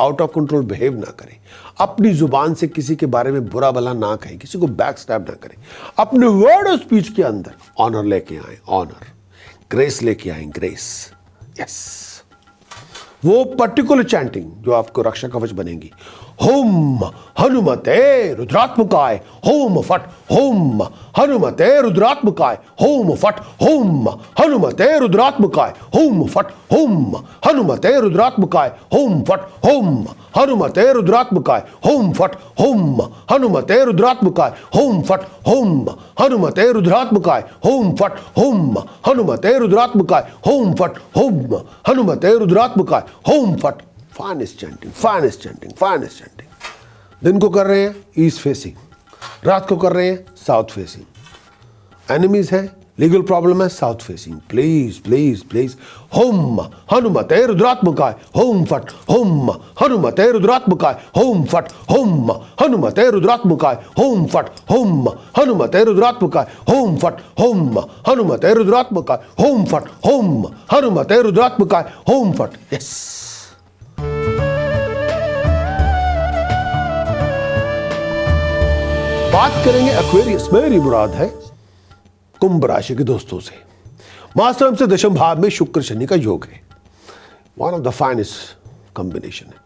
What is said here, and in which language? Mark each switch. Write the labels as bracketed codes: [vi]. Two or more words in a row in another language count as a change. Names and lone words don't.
[en] out of control behave [hi] ना करें, अपनी जुबान से किसी के बारे में बुरा भला ना कहें, किसी को [en] back stab [hi] ना करें, अपने वर्ड और स्पीच के अंदर ऑनर लेके आए, [en] honor, grace [hi] लेके आए, ग्रेस। यस, वो [en] particular chanting [hi] जो आपको रक्षा कवच बनेगी। [sa] होम हनुमते रुद्रात्मकाय होम फट होम हनुमते रुद्रात्मकाय होम फट होम हनुमते रुद्रात्मकाय होम फट होम हनुमते रुद्रात्मकाय होम फट होम हनुमते रुद्रात्मकाय होम फट होम हनुमते रुद्रात्मकाय होम फट होम हनुमते रुद्रात्मकाय होम फट होम हनुमते रुद्रात्मकाय होम फट होम हनुमते रुद्रात्मकाय होम फट। [en] finest chanting. [hi] दिन को कर रहे हैं [en] east facing, [hi] रात को कर रहे हैं [en] south facing. enemies है, legal problem है, south facing। [sa] प्लीज होम हनुमते रुद्रात्मकाय होम फट होम हनुमते रुद्रात्मकाय होम फट होम हनुमते रुद्रात्मकाय होम फट होम हनुमते रुद्रात्मकाय होम फट होम हनुमते रुद्रात्मकाय होम फट होम हनुमते रुद्रात्मकाय होम फट। [hi] यस, बात करेंगे एक्वेरियस, मेरी मुराद है कुंभ राशि के दोस्तों से। मास्टर से दशम भाव में शुक्र शनि का योग है, [en] one of the finest combination [hi] है।